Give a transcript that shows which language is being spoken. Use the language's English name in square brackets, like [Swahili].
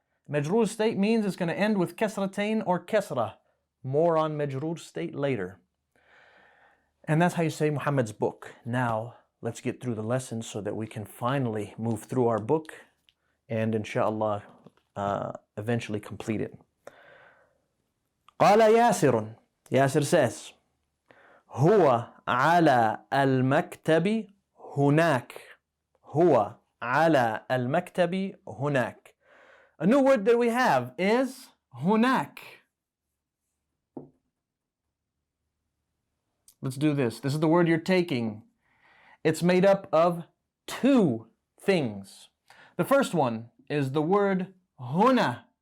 [English] Majroor state means it's going to end with kasratain or kasra. More on majroor state later. And that's how you say Muhammad's book. Now, let's get through the lesson so that we can finally move through our book and Sha Allah eventually complete it. [Arabic] قال ياسر. [English] Yasir says, [Arabic] هو على المكتب هناك. هو على المكتب هناك. [English] A new word that we have is هناك. Let's do this. This is the word you're taking. It's made up of two things. The first one is the word huna.